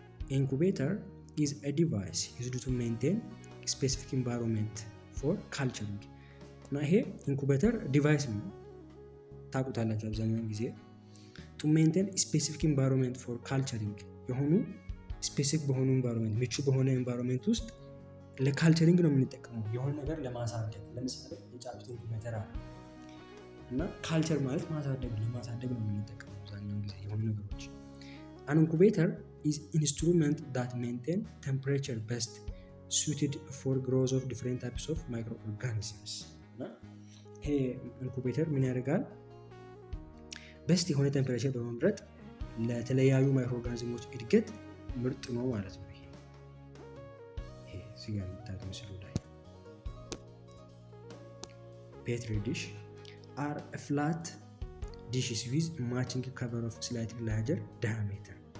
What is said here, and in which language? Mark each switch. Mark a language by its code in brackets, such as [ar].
[am] ኢንኩቤተር [en] is a device used to maintain specific environment for culturing [am] እና ይሄ ኢንኩቤተር ዲቫይስ ነው ታውቁታላችሁ አብዛኛውን ጊዜ [en] to maintain specific environment for culturing [am] የሆኑ ስፔሲፊክ በሆኑ environment ምቹ በሆነ environment ውስጥ ለካልቸሪንግ ነው የምንጠቀመው የሆነ ነገር ለማሳደግ። ለምሳሌ የጫጩት ኢንኩቤተር አለ እና ካልቸር ማለት ለማሳደግ ነው የምንጠቀመው አብዛኛውን ጊዜ የሆኑ ነገሮች [en] An incubator is instrument that maintain temperature best suited for growth of different types of microorganisms. [am] ይሄ ኢንኩቤተር ምን ያደርጋል? በስት የሆነ ቴምፕሬቸር በመምረጥ ለተለያዩ ማይክሮኦርጋኒዝሞች እድገት ምርጥ ነው ማለት ነው። ይሄ እዚህ ጋር የምታዩት ምስሉ ላይ ፔትሪ ዲሽ [en] are flat dishes with matching cover of slightly larger diameter.